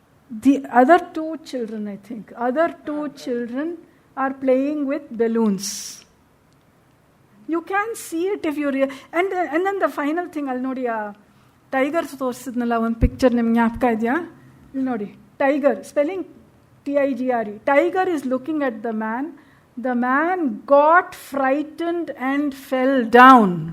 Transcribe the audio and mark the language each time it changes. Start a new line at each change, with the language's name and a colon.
English: The other 2 children, I think, other 2 children are playing with balloons. You can see it if you and then the final thing,
Kannada: ಅಲ್ಲಿ ನೋಡಿ ಆ tiger ತೋರಿಸಿದ್ನಲ್ಲ ಒಂದು picture, ನಿಮ್ಗೆ ಜ್ಞಾಪಕ ಇದೆಯಾ? ಇಲ್ಲಿ ನೋಡಿ, tiger spelling TIGRE.
English: Tiger is looking at the man. The man got frightened and fell down.